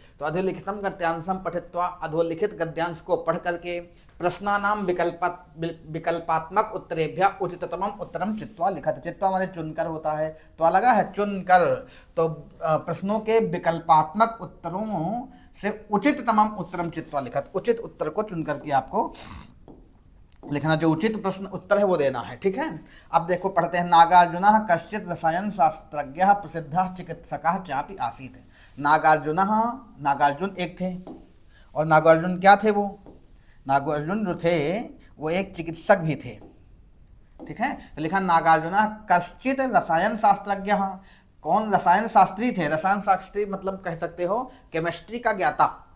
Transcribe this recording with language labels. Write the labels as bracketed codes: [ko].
[sa] तो अधोलिखितम गद्यांशम पठित्वा, [hi] अधोलिखित गद्यांश को पढ़ करके [sa] प्रश्नानाम विकल्पात्मक उत्तरेभ्य उचिततमम उत्तरम चित्वा लिखत। [hi] चित्वा माने चुनकर होता है, तो लगा है चुनकर। तो प्रश्नों के विकल्पात्मक उत्तरों से [sa] उचिततमम उत्तरम चित्वा लिखत। [hi] उचित उत्तर को चुन करके आपको लिखना, जो उचित प्रश्न उत्तर है वो देना है। ठीक है, अब देखो पढ़ते हैं। [sa] नागार्जुनः कश्चित् रसायन शास्त्रज्ञः प्रसिद्धः चिकित्सकः चापि आसीत्। [hi] नागार्जुन एक थे। और नागार्जुन क्या थे, वो नागार्जुन जो थे वो एक चिकित्सक भी थे। ठीक है, तो लिखा [sa] नागार्जुनः कश्चित् रसायन शास्त्रज्ञ। [hi] कौन रसायन शास्त्री थे? रसायन शास्त्री मतलब कह सकते हो केमिस्ट्री का ज्ञाता।